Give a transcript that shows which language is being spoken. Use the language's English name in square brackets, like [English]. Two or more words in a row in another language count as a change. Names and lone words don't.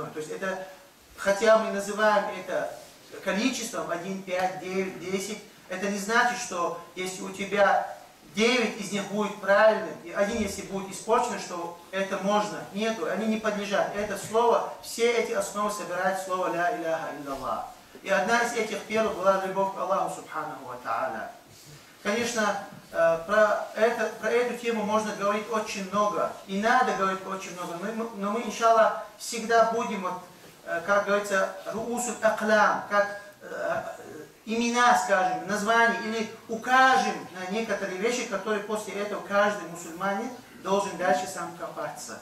[Russian] То есть это, хотя мы называем это количеством 1, 5, 9, 10, это не значит, что если у тебя 9 из них будет правильным, и 1, если будет испорчен, что это можно. Нету, они не подлежат. Это слово, все эти основы собирают слово [Arabic] «لا إله إلا الله». [Russian] И одна из этих первых была любовь к Аллаху [Arabic] سبحانه وتعالى. [Russian] Конечно, про эту тему можно говорить очень много, и надо говорить очень много, но мы, иншаллах, всегда будем, вот, как говорится, [Arabic] رؤوس أقلام, [Russian] как имена, скажем, названия, или укажем на некоторые вещи, которые после этого каждый мусульманин должен дальше сам копаться.